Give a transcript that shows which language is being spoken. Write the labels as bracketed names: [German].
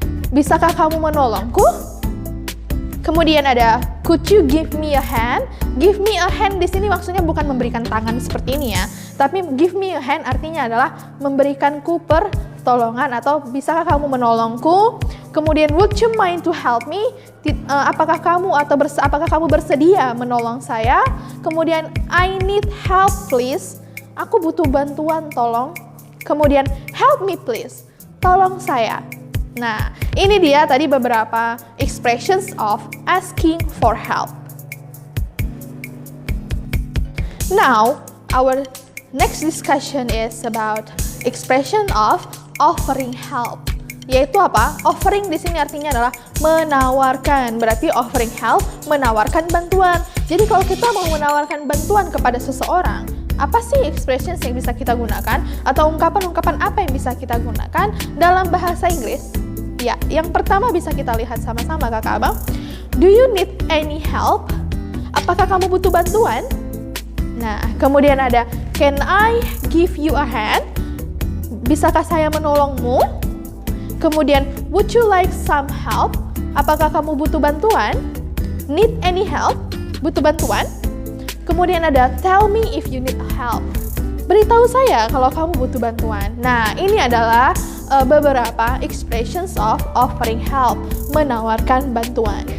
[Indonesian] Bisakah kamu menolongku? Kemudian ada [English] could you give me a hand? Give me a hand [Indonesian] di sini maksudnya bukan memberikan tangan seperti ini ya, tapi [English] give me a hand [Indonesian] artinya adalah memberikanku pertolongan atau bisakah kamu menolongku? [English] Kemudian would you mind to help me? [Indonesian] Apakah kamu bersedia menolong saya? Kemudian [English] I need help please. [Indonesian] Aku butuh bantuan, tolong. Kemudian, [English] help me please. [Indonesian] Tolong saya. Nah, ini dia tadi beberapa [English] expressions of asking for help. Now, our next discussion is about expression of offering help. [Indonesian] Yaitu apa? Offering di sini artinya adalah menawarkan. Berarti [English] offering help, [Indonesian] menawarkan bantuan. Jadi kalau kita mau menawarkan bantuan kepada seseorang, apa sih expressions yang bisa kita gunakan? Atau ungkapan-ungkapan apa yang bisa kita gunakan dalam bahasa Inggris? Ya, yang pertama bisa kita lihat sama-sama kakak abang. [English] Do you need any help? [Indonesian] Apakah kamu butuh bantuan? Nah, kemudian ada [English] can I give you a hand? [Indonesian] Bisakah saya menolongmu? [English] Kemudian would you like some help? [Indonesian] Apakah kamu butuh bantuan? [English] Need any help? [Indonesian] Butuh bantuan? Kemudian ada [English] tell me if you need help. [Indonesian] Beritahu saya kalau kamu butuh bantuan. Nah, ini adalah beberapa [English] expressions of offering help, [Indonesian] menawarkan bantuan.